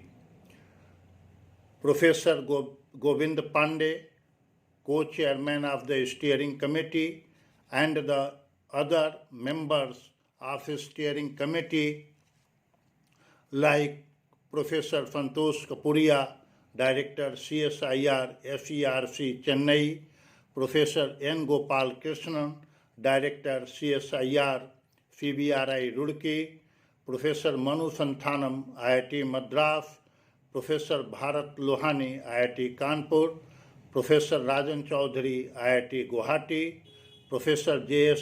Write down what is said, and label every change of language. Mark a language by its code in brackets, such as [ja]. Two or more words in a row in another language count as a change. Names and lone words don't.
[en] Professor Govind Pandey, co-chairman of the steering committee, and the other members of the steering committee like Professor Santosh Kapuria, Director CSIR FERC Chennai, Professor N. Gopal Krishnan, Director CSIR CBRI Roorkee, Professor Manu Santhanam, IIT Madras, Professor Bharat Lohani, IIT Kanpur, Professor Rajan Chaudhary, IIT Guwahati, Professor J.S.